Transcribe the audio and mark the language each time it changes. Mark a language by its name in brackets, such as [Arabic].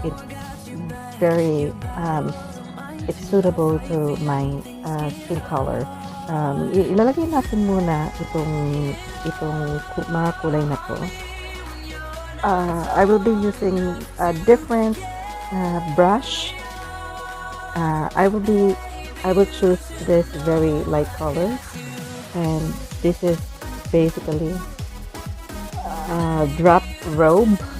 [English] It's very, it's suitable to my skin color. [Filipino] Ilalagay natin muna itong mga kulay na to. [English] I will be using a different brush. I will choose this very light color, and this is basically Drop Robe.